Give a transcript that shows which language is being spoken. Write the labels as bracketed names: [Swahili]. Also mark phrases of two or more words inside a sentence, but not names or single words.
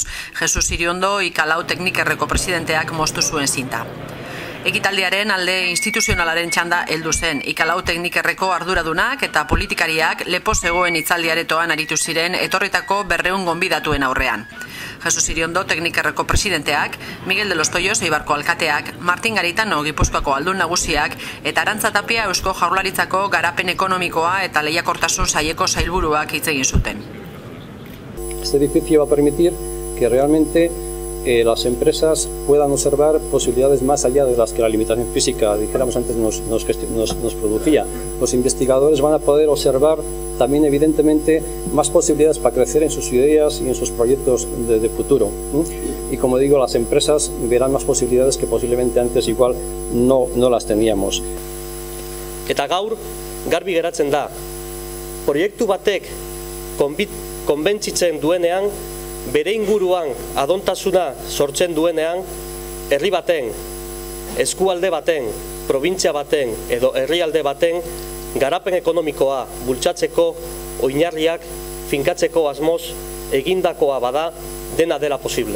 [Basque] Jesus Iriondo Ikalau Teknikerreko presidenteak moztu zuen zinta. Ekitaldiaren alde instituzionalaren txanda heldu zen. Ikalau Teknikerreko arduradunak eta politikariak lepo zegoen hitzaldiaretoan aritu ziren etorritako 200 gonbidatuen aurrean. Jesus Iriondo Teknikerreko presidenteak, Miguel de los Toyos Eibarko alkateak, Martin Garitano Gipuzkoako aldun nagusiak eta Arantza Tapia Eusko Jaurlaritzako garapen ekonomikoa eta lehiakortasun saileko sailburuak hitz egin zuten. [Spanish] Este edificio va a permitir que realmente las empresas puedan observar posibilidades más allá de las que la limitación física, dijéramos antes, nos producía. Los investigadores van a poder observar también evidentemente más posibilidades para crecer en sus ideas y en sus proyectos de futuro. Y como digo, las empresas verán más posibilidades que posiblemente antes igual no las teníamos. [Basque] Eta gaur, garbi geratzen da, proiektu batek konbentzitzen duenean, bere inguruan adontasuna sortzen duenean, herri baten, eskualde baten, probintzia baten edo herrialde baten garapen ekonomikoa bultzatzeko oinarriak finkatzeko asmoz egindakoa bada dena dela posible.